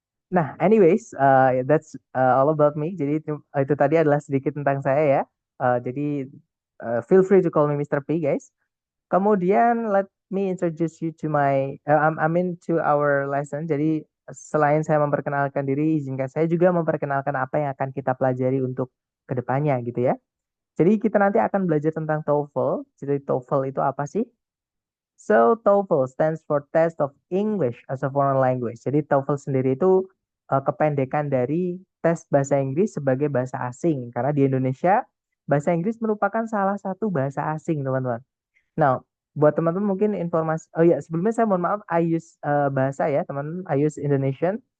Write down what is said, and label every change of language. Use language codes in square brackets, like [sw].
[en] Nah, anyways, that's all about me. [id] Jadi itu tadi adalah sedikit tentang saya ya. Jadi [en] feel free to call me Mr. P, guys. [id] Kemudian [en] let me introduce you to I mean to our lesson. [id] Jadi selain saya memperkenalkan diri, izinkan saya juga memperkenalkan apa yang akan kita pelajari untuk kedepannya gitu ya. Jadi kita nanti akan belajar tentang TOEFL. Jadi TOEFL itu apa sih? [en] So, TOEFL stands for Test of English as a Foreign Language. [id] Jadi TOEFL sendiri itu kependekan dari tes bahasa Inggris sebagai bahasa asing. Karena di Indonesia, bahasa Inggris merupakan salah satu bahasa asing, teman-teman. Nah, buat teman-teman mungkin informasi, oh ya, sebelumnya saya mohon maaf, [en] I use bahasa ya, [id] teman-teman, [en] I use Indonesian.